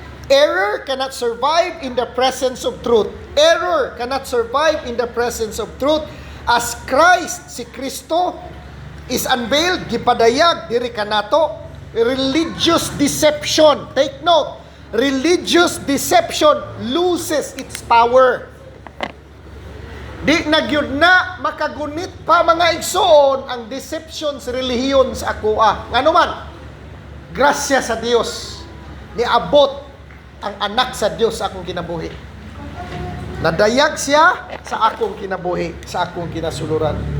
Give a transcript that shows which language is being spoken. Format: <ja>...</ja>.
<en>Error cannot survive in the presence of truth. Error cannot survive in the presence of truth. As Christ, si Kristo, is unveiled, gipadayag,</en> <ceb>diri kanato,</ceb> <en>religious deception. Take note, religious deception loses its power.</en> <ceb>Di na gyud na makagunit pa mga igsoon ang deception sa relihiyon sa akoa. Ngano man, grasya sa Dios, niabot ang anak sa Dios sa akong kinabuhi. Nadayag siya sa akong kinabuhi, sa akong kinasuluran.</ceb>